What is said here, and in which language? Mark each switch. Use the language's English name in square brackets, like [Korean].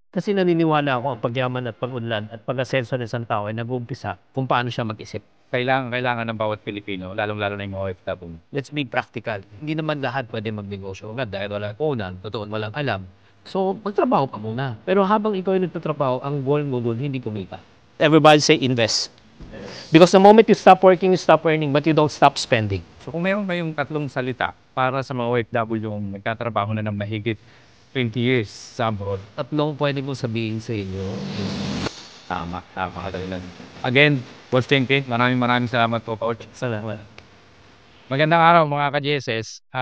[Filipino] Kasi naniniwala ako ang pagyaman at pag-unlad at pag-asenso ng isang tao ay nag-uumpisa kung paano siya mag-isip. Kailangan ng bawat Pilipino, lalong-lalo na yung mga OFW. [English] Let's be practical. [Filipino] Hindi naman lahat pwede magnegosyo agad dahil walang puhunan, totoo walang alam. So, magtrabaho ka muna. Pero habang ikaw ay nagtatrabaho, ang goal mo doon hindi kumita. [English] Everybody say invest. Because the moment you stop working, you stop earning, but you don't stop spending. [Filipino] So kung meron kayong tatlong salita para sa mga OFW yung nagtatrabaho na ng mahigit 20 years sa abroad. Tatlong pwede kong sabihin sa inyo. Tama ka talaga. Again, Boss Chenke, maraming salamat po, Coach. Salamat. Magandang araw mga ka-GSS.